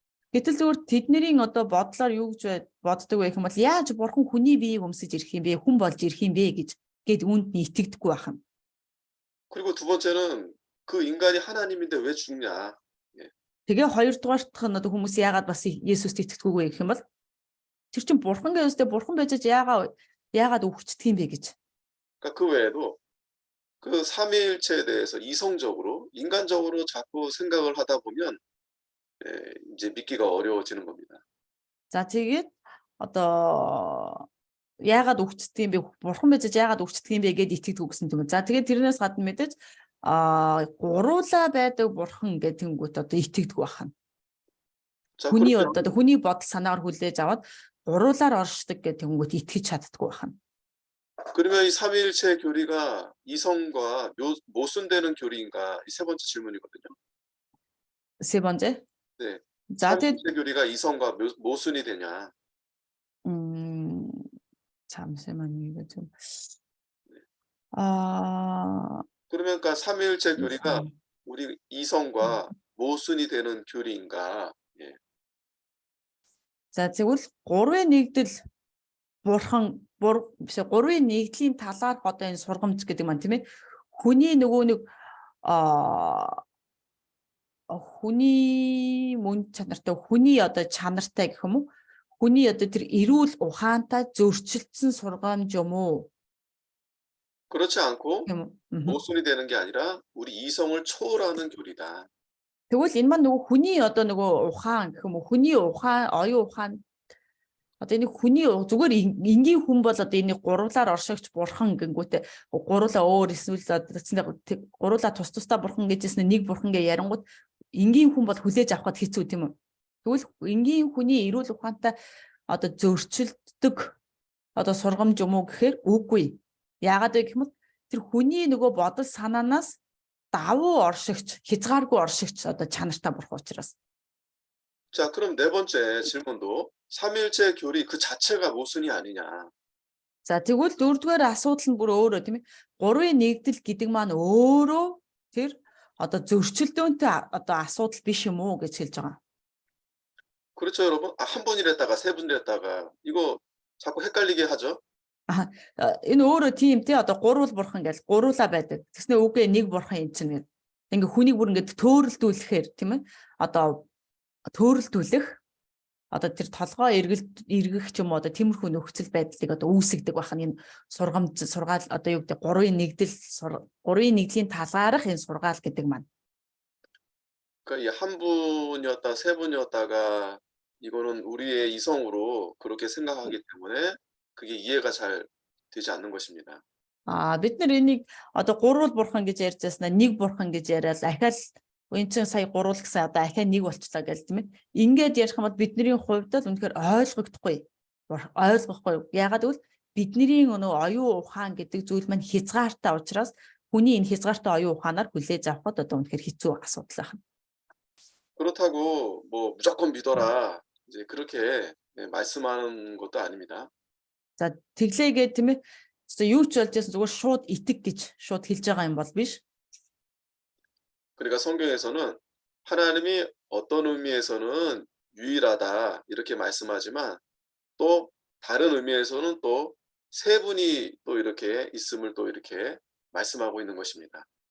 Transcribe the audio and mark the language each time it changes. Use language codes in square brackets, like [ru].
[mn] Гэтэл зүгээр тэдний одоо бодлоор юу гэж боддог вэ гэх юм бол яаж бурхан хүний биеийг өмсөж ирэх юм бэ? Хүн болж ирэх юм бэ гэд үүнд нь итгэдэггүй ахна. [ko] 그리고 두 번째는 그 인간이 하나님인데 왜 죽냐? [mn] Тэгээ хоёрдугаарт нь одоо хүмүүс яагаад бас Есүст итгэдэггүй вэ гэх юм бол тэр чинь бурхан гэжтэй бурхан байж яагаад өвчтдөг юм бэ гэж. [ko] 그러니까 그 외에도 그 삼위일체에 대해서 이성적으로 인간적으로 자꾸 생각을 하다 보면 이제 믿기가 어려워지는 겁니다. [mn] За тэгээд одоо яагаад өвчтдөг юм бэ? Бурхан байж яагаад өвчтдөг юм бэ гэд итгэдэг гэсэн юм. За тэгээд тэрнээс гадна мэдээж гуруула байдаг бурхан гэдэг тэнгуут одоо итгэдэг байна. Хүний одоо хүний бодол санаагаар хүлээж аваад гуруулаар оршдог гэдэг тэнгуут итгэж чаддаггүй байна. [ko] 그러면 이 삼위일체 교리가 이성과 모순되는 교리인가? 이 세 번째 질문이거든요. 세 번째? 네. 자, 삼위일체 교리가 이성과 모순이 되냐? 잠시만요. 이거 좀. 그러면 그러니까 삼위일체 교리가 우리 이성과 모순이 되는 교리인가? 예. [mn] За тэгвэл гурвын нэгдэл бурхан гурвын нэгдлийн талаар одоо энэ сургамж гэдэг маань тийм ээ хүний нөгөө нэг хүний мөн чанартай хүний одоо чанартай гэх юм уу хүний одоо тэр эрүүл ухаантай зөрчилдсөн сургамж юм уу? [ko] 그렇지 않고 모순이 되는 게 아니라 우리 이성을 초월하는 교리다. [mn] Тэгвэл энэ маань нөгөө хүний одоо нөгөө ухаан гэх юм уу хүний ухаан оюун ухаан одоо энэ хүний зүгээр энгийн хүн бол одоо энэ гуруулаар оршигч бурхан гингүүтээ гуруулаа өөр эсвэл гуруулаа тус тусдаа бурхан гэжсэн нэг бурхан гэ ярангууд энгийн хүн бол хүлээж авахд хэцүү тийм үү. Тэгвэл энгийн хүний эрүүл ухаантай одоо зөрчилддөг одоо сургамж юм уу гэхээр үгүй. Яагаад вэ гэх юм бол тэр хүний нөгөө бодол санаанаас давуу оршигч хязгааргүй оршигч одоо чанартай бурхан учраас. [ko] 자, 그럼 네 번째 질문도 삼위일체 교리 그 자체가 모순이 아니냐. [mn] За тэгвэл дөрөвдүгээр асуудал нь бүр өөрөө тийм ээ. Гурвын нэгдэл гэдэг маань өөрөө тэр одоо зөрчилдөөнтэй одоо асуудал биш юм уу гэж хэлж байгаа. [ko] 그렇죠, 여러분. 한 분이랬다가 세 분이랬다가 이거 자꾸 헷갈리게 하죠. [mn] Энэ өөрөө тийм тий одоо гурвал бурхан гэж гуруула байдаг. Тэснэ үгүй нэг бурхан юм чинь гэдэг. Ингээ хүнийг бүр ингээ төөрөлдүүлэхээр тийм ээ. Одоо төөрөлдүүлэх одоо тэр толгой эргэх ч юм уу одоо тиймэрхүү нөхцөл байдлыг одоо үүсгдэг байна. Энэ сургаал одоо юу гэдэг гурвын нэгдлийн талаарх энэ сургаал гэдэг маань. [ko] 그러니까 한 분이었다 세 분이었다가 이거는 우리의 이성으로 그렇게 생각하기 때문에 그게 이해가 잘 되지 않는 것입니다. [mn] Бид нар энийг одоо гурвал бурхан гэж ярьж байснаа нэг бурхан гэж яриад ахаал энэ чинь сая гурвал гэсэн одоо ахаа нэг болчлаа гэл тийм ээ. Ингээд ярих юм бол бидний хувьд л үнэхээр ойлгогдохгүй. Ойлгохгүй. Ягаад гэвэл бидний өнөө оюун ухаан гэдэг зүйл маань хязгаартай учраас хүний энэ хязгаартай оюун ухаанаар хүлээж авахд одоо үнэхээр хэцүү асуудал байна. [ko] 그렇다고 뭐 무조건 믿어라 이제 그렇게 말씀하는 것도 아닙니다. [mn] За тэглээгээ тийм ээ. Юу ч болж байсан зүгээр шууд итэг гэж шууд хэлж байгаа юм бол биш. [ko] 그러니까 성경에서는 하나님이 어떤 의미에서는 유일하다 이렇게 말씀하지만 또 다른 의미에서는 또 세 분이 또 이렇게 있음을 또 이렇게 말씀하고 있는 것입니다.